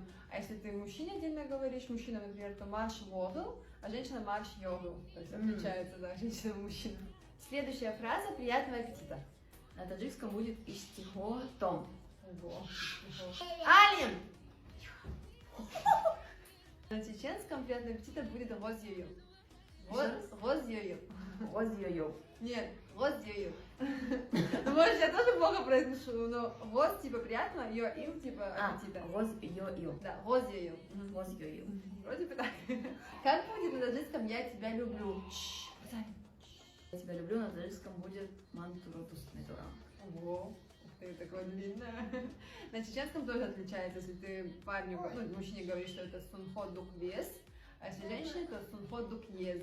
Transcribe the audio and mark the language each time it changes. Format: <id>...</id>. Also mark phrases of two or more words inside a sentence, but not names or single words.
<ru>А если ты мужчине отдельно говоришь, мужчина, например, то</ru> <ce>марш вогл,</ce> <ru>а женщина</ru> <ce>марш йогл.</ce> <ru>То есть отличается, да, женщина и мужчина. Следующая фраза — «приятного аппетита». На таджикском будет</ru> <tg>иштихо том.</tg> <ru>Ого. Алим! На чеченском «приятного аппетита» будет</ru> <ce>«гоз-йо-йо». Гоз-йо-йо. Воз-йо-йо. Нет, гоз-йо-йо.</ce> <ru>Ну, может, я тоже плохо произношу, но гоз типа приятного, йо-ил типа аппетита.</ru> <ce>Воз-йо-йо. Да, гоз-йо-йо. Воз-йо-йо.</ce> <ru>Вроде бы так. Как будет на таджикском «я тебя люблю»? Я тебя люблю, на таджикском будет</ru> <tg>мантуротус медурам.</tg> <ru>Ого, ух ты, такое длинное. На чеченском тоже отличается, если ты парню, ну, мужчине говоришь, что это</ru> <ce>сунхо дук вес,</ce> <ru>а если женщине, то</ru> <ce>сунхо дук ез.</ce>